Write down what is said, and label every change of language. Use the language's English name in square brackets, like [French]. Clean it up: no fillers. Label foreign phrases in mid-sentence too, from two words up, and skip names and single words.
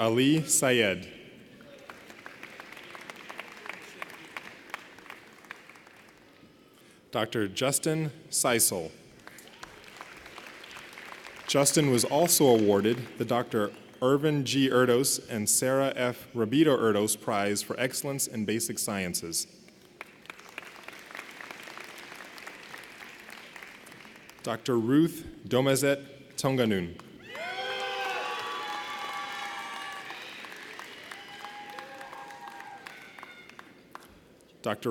[English] Ali Sayed. Dr. Justin Seisel. Justin was also awarded the Dr. Irvin G. Erdos and Sarah F. Rabito Erdos Prize for Excellence in Basic Sciences. Dr. Ruth Domezet Tonganun. Dr.